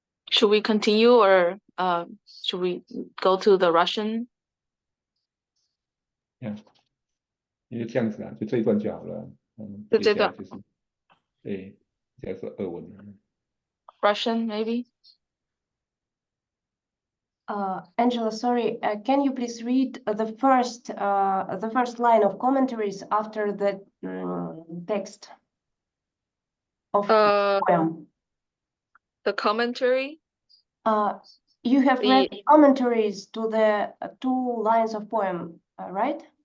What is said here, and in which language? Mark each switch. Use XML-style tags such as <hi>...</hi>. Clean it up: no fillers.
<en>Should we continue or should we go to the Russian?</en> <zh>因为这样子啊，就这一段就好了。就这段。接下来就是，对，接下来是俄文。</zh> <en>Russian, maybe? Angela, sorry, can you please read the first line of commentaries after the text of poem? The commentary? You have read commentaries to the 2 lines of poem, right?</en>